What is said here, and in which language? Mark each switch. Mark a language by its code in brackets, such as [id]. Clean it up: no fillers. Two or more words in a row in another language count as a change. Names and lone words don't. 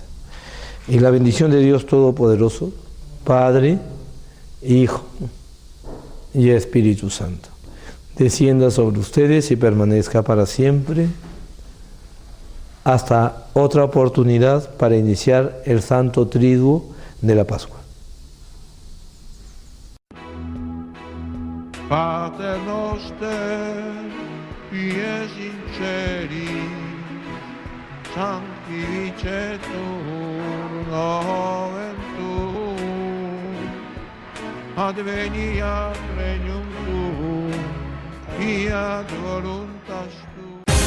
[es] Y la bendición de Dios Todopoderoso, Padre, Hijo y Espíritu Santo, descienda sobre ustedes y permanezca para siempre. hasta otra oportunidad para iniciar el Santo Triduo de la Pascua. [la] Pater noster, pies in celi, sanctificetur nomen tuum, adveniat regnum tuum, fiat voluntas tua.